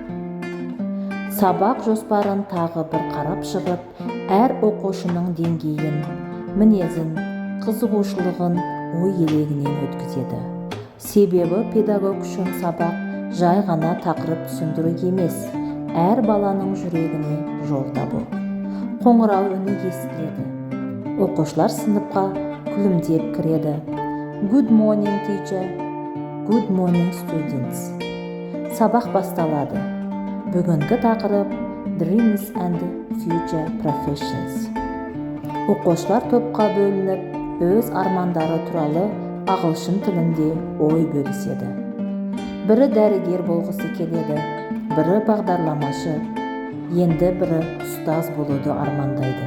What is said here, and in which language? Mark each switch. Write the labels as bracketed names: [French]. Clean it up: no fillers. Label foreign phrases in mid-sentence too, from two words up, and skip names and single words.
[Kazakh] Сабақ жоспарын тағы бір қарап шығып, әр оқушының деңгейін, мінезін, қызығушылығын ой елегінен өткізеді. Себебі педагог үшін сабақ жай ғана тақырып түсіндіру емес, әр баланың жүрегіне жол табу. Қоңырау үні естіледі. Оқушылар сыныпқа күлімдеп кіреді. [English] Good morning teacher, good morning students. [Kazakh] Сабақ басталады. Бүгінгі тақырып [English] Dreams and Future Professions. [Kazakh] Оқушылар топқа бөлініп, өз армандары туралы ағылшын тілінде ой бөліседі. Бірі дәрігер болғысы келеді, бірі бағдарламашы, енді бірі ұстаз болуды армандайды.